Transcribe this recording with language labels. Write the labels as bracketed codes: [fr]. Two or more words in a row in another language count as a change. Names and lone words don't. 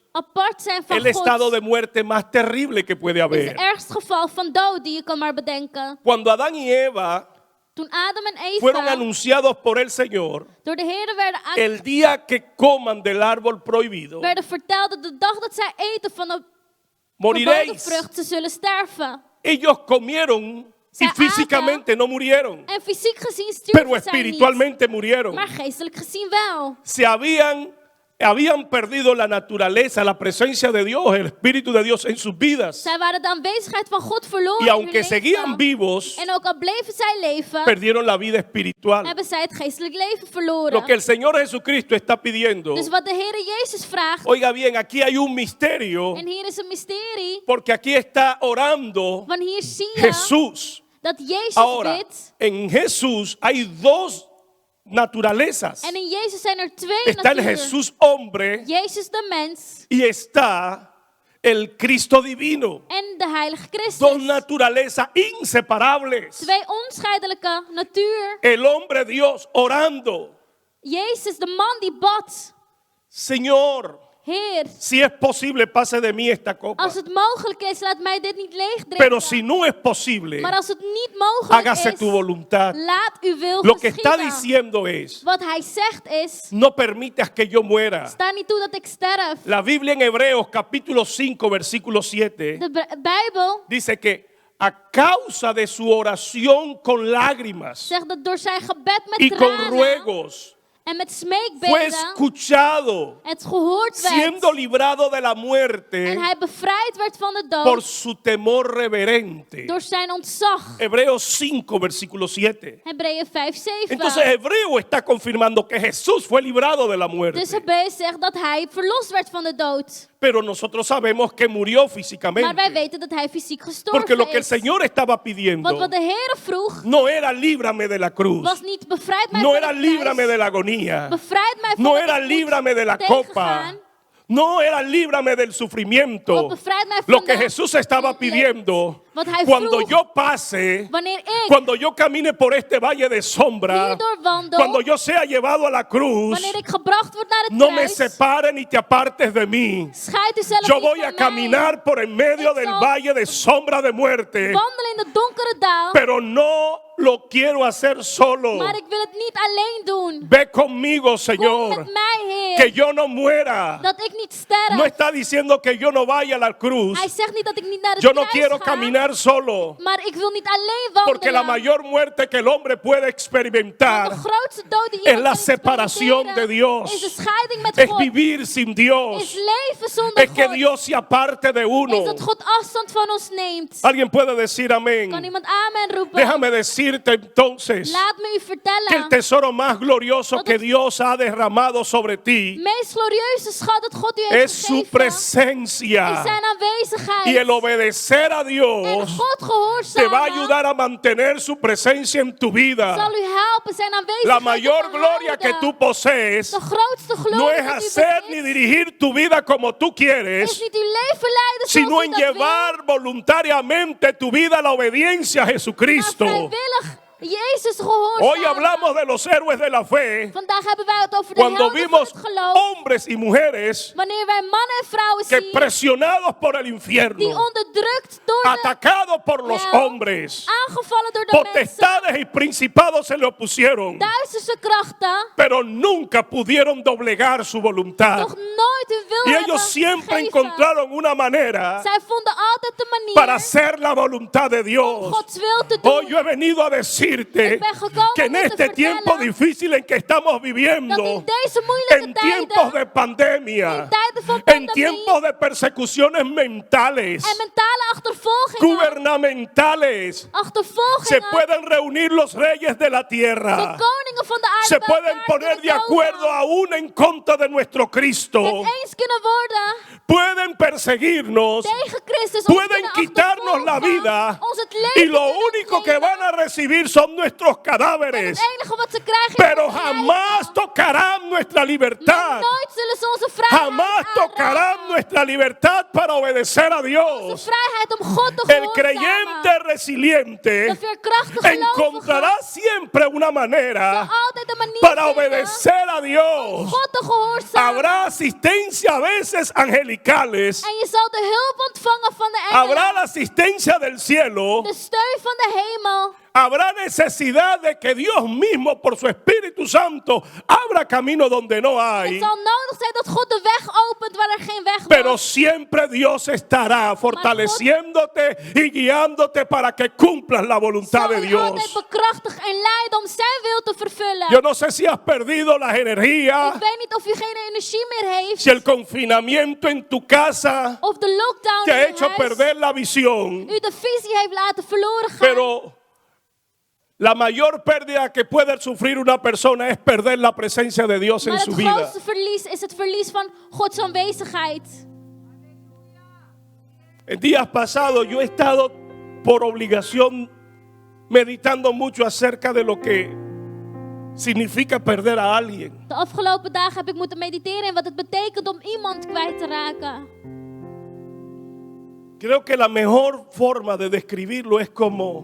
[nl] Apart zijn van [es] el estado [nl] God [es] de muerte más terrible que puede [nl] is het [es] haber. [nl] ergste geval van dood die je kan maar bedenken. [es] Cuando Adán y Eva [nl] Toen Adam en [es] fueron Eva anunciados por el Señor, [nl] door de Heer [es] el día que coman del árbol prohibido, [nl] werden verteld dat de dag dat zij eten van de verboden [es] moriréis. [nl] vrucht, ze zullen sterven. [es] Ellos comieron y [nl] Zij [es] físicamente no murieron, [nl] En fysiek gezien [es] pero [nl] stierven zij niet, [es] espiritualmente murieron. [nl] maar geestelijk gezien wel. [es] Se habían habían perdido la naturaleza, la presencia de Dios, el Espíritu de Dios en sus vidas. [nl] Zij waren de aanwezigheid van God verloren [es] Y [nl] in hun [es] aunque seguían [nl] levensstijl. [es] vivos, [nl] En ook al bleven zij leven, [es] perdieron la vida espiritual. [nl] hebben zij het geestelijk leven verloren. [es] Lo que el Señor Jesucristo está pidiendo. [nl] Dus wat de Heere Jezus vraagt, [es] Oiga bien, aquí hay un misterio, [nl] en hier is een mysterie, [es] porque aquí está orando [nl] want hier zie je [es] Jesús. [nl] dat Jezus [es] Ahora, [nl] bidt. [es] en Jesús hay dos naturalezas. [nl] En in Jezus zijn er twee [es] Está el [nl] naturen. [es] Jesús hombre [nl] Jezus de mens [es] y está el Cristo divino. [nl] en de Heilige [es] Dos [nl] Christus. [es] naturalezas inseparables. [nl] Twee onscheidelijke natuur. [es] El hombre Dios orando. [nl] Jezus, de man die bad. [es] Señor, [nl] Heer, [es] si es posible, pase de mí esta copa. [nl] als het mogelijk is, laat mij dit niet leeg drinken. [es] Pero si no es posible, [nl] Maar als het niet mogelijk [es] hágase [nl] is, [es] tu voluntad. [nl] laat uw wil [es] Lo que está [nl] geschieden. [es] diciendo es, [nl] Wat hij zegt is, [es] no permitas que yo muera. [nl] sta niet toe dat ik sterf. [es] La Biblia en Hebreos capítulo 5 versículo 7 [nl] De Bijbel [es] dice que a causa de su oración con lágrimas [nl] zegt dat door zijn gebed met [es] y con [nl] tranen [es] ruegos [nl] en met [es] fue [nl] smeekbeden [es] escuchado, [nl] het gehoord [es] siendo [nl] werd. [es] librado de la [nl] En [es] muerte [nl] hij bevrijd werd van de [es] por [nl] dood [es] su temor reverente. [nl] door zijn ontzag. [es] Hebreos 5 versículo 7. [nl] Hebreeën 5:7. [es] Entonces Hebreo está confirmando que Jesús fue librado de la muerte. [nl] Dus Hebreeën zegt dat hij verlost werd van de dood. [es] Pero nosotros sabemos que murió [nl] Maar wij [es] físicamente. [nl] weten dat hij fysiek [es] Porque [nl] gestorven [es] lo que el [nl] is. [es] Señor estaba pidiendo [nl] Want wat de Heer vroeg, [es] no era líbrame de la cruz, [nl] was niet bevrijd mij [es] no [nl] van [es] era [nl] de [es] líbrame [nl] prijs. [es] de la agonía, [nl] Bevrijd mij van [es] no [nl] wat [es] era [nl] ik moet [es] líbrame de la copa, [nl] tegengaan. [es] no era líbrame del sufrimiento. [nl] Of bevrijd mij van [es] Lo que [nl] de [es] Jesús estaba [nl] leed. [es] pidiendo, [nl] Wat hij [es] cuando [nl] vroeg, [es] yo pase, [nl] wanneer ik [es] cuando yo camine por este valle de sombra, [nl] hierdoor wandel, [es] cuando yo sea llevado a la cruz, [nl] wanneer ik gebracht word naar het [es] no me [nl] kruis, [es] separe ni te apartes de mí. [nl] scheid u zelf [es] Yo [nl] niet [es] voy [nl] van [es] a [nl] mij. [es] caminar por en medio [nl] Ik [es] del [nl] zal [es] valle de sombra de muerte, [nl] Wandel in de donkere daal, [es] pero no lo quiero hacer solo. [nl] maar ik wil het niet alleen doen. [es] Ve conmigo, [nl] Kom [es] Señor, [nl] met mij, Heer, [es] que yo no muera. [nl] dat ik niet sterf. [es] No está diciendo que yo no vaya a la cruz. [nl] Hij zegt niet dat ik niet naar het [es] Yo no [nl] kruis [es] quiero [nl] ga, [es] caminar solo, [nl] maar ik wil niet alleen wandelen. [es] porque la mayor muerte que el hombre puede [nl] Want [es] experimentar [nl] de grootste dood die [es] es [nl] iemand [es] la [nl] kan [es] separación de [nl] experimenteren [es] Dios. [nl] is de scheiding met [es] es [nl] God. [es] vivir sin [nl] Is [es] Dios, [nl] leven zonder [es] es que [nl] God. [es] Dios se aparte de [nl] Is [es] uno. [nl] dat God afstand van ons neemt. [es] Alguien puede decir [nl] Kan [es] amén. [nl] iemand amen roepen? [es] Déjame decirte entonces [nl] Laat me u [es] que el [nl] vertellen. [es] tesoro más glorioso que Dios ha derramado sobre ti [nl] Het meest glorieuze schat dat God u heeft [es] es su [nl] gegeven. [es] presencia. [nl] Is zijn aanwezigheid. [es] Y el obedecer a [nl] En [es] Dios [nl] God [es] te [nl] gehoorzamen [es] va a ayudar a mantener su presencia en tu vida. [nl] zal u helpen zijn aanwezigheid [es] La [nl] te [es] mayor gloria que [nl] behouden. [es] tú posees [nl] De grootste glorie [es] no es [nl] die u [es] hacer ni [nl] bezit, [es] dirigir tu vida como tú [nl] is [es] quieres, [nl] niet uw leven leiden [es] sino [nl] zoals u [es] en [nl] dat wil, [es] llevar voluntariamente tu vida a la obediencia a [nl] maar [es] Jesucristo. [nl] vrijwillig Jezus [es] Hoy [nl] gehoorzamen. [es] hablamos de los héroes de la fe [nl] Vandaag hebben wij het over de [es] cuando [nl] helden van [es] vimos [nl] het geloof. [es] hombres y mujeres [nl] Wanneer wij mannen en vrouwen [es] que [nl] zien [es] presionados por el [nl] die [es] infierno, [nl] onderdrukt door de [es] atacados por los [nl] hel, [es] hombres, [nl] aangevallen door de mensen, [es] potestades y principados se le opusieron, [nl] duisterse krachten, [es] pero nunca pudieron doblegar su voluntad. [nl] nog nooit hun wil [es] Y [nl] hebben [es] ellos siempre [nl] gegeven. [es] encontraron una manera [nl] Zij vonden altijd de manier [es] para hacer la voluntad de [nl] om [es] Dios. [nl] Gods wil te doen. [es] Hoy yo he venido a decirte [nl] Ik ben gekomen [es] que en [nl] om te [es] este tiempo [nl] vertellen [es] difícil en que estamos [nl] dat [es] viviendo, [nl] in deze moeilijke [es] en tiempos de [nl] tijden, [es] pandemia, [nl] in tijden van [es] en [nl] pandemie [es] tiempos de persecuciones mentales, [nl] en mentale achtervolgingen, [es] gubernamentales, se [nl] achtervolgingen, [es] pueden reunir los reyes de la [nl] de [es] tierra, [nl] koningen van de aarde [es] se [nl] bij [es] pueden [nl] elkaar [es] poner de [nl] kunnen [es] acuerdo [nl] komen, [es] aún en contra de nuestro Cristo, [nl] het eens kunnen worden [es] pueden perseguirnos, [nl] tegen Christus, ons [es] pueden [nl] kunnen [es] quitarnos la [nl] achtervolgen, [es] vida [nl] ons het [es] y [nl] leven [es] lo [nl] kunnen [es] único que [nl] ontnemen. [es] van a recibir son nuestros [nl] En [es] cadáveres, [nl] het enige wat ze krijgen [es] pero [nl] is ons [es] jamás [nl] lijden. [es] tocarán nuestra [nl] Maar [es] libertad. [nl] nooit zullen ze onze vrijheid [es] Jamás tocarán [nl] aanraken. [es] nuestra libertad para obedecer a [nl] Onze [es] Dios. [nl] vrijheid om God te [es] El creyente [nl] gehoorzamen. [es] resiliente [nl] De veerkrachtige [es] encontrará [nl] gelovige [es] siempre una [nl] zal [es] manera [nl] altijd de manier [es] para [nl] vinden [es] obedecer a Dios. [nl] om God te gehoorzamen. [es] Habrá asistencia a veces angelicales, [nl] En je zal de hulp ontvangen van de [es] habrá [nl] engelen, [es] la asistencia del cielo, [nl] de steun van de hemel. [es] habrá necesidad de que Dios mismo por su Espíritu Santo abra camino donde no hay. [nl] Het zal nodig zijn dat God de weg opent waar er geen weg [es] Pero [nl] was. [es] siempre Dios estará fortaleciéndote y guiándote para que cumplas la voluntad de [nl] Zal u [es] Dios. [nl] altijd bekrachtigen en leiden om zijn wil te vervullen. [es] Yo no sé si has perdido las energías, [nl] Ik weet niet of u geen energie meer heeft. [es] si el confinamiento en tu casa [nl] Of de lockdown [es] te ha [nl] in uw [es] hecho [nl] huis [es] perder la visión. [nl] u de visie heeft laten verloren gaan. [es] Pero la mayor pérdida que puede sufrir una persona es perder la presencia de Dios en [nl] Maar [es] su [nl] het [es] vida. [nl] grootste verlies is het verlies van Gods aanwezigheid. [es] En días pasados yo he estado por obligación meditando mucho acerca de lo que significa perder a alguien. [nl] De afgelopen dagen heb ik moeten mediteren in wat het betekent om iemand kwijt te raken. [es] Creo que la mejor forma de describirlo es como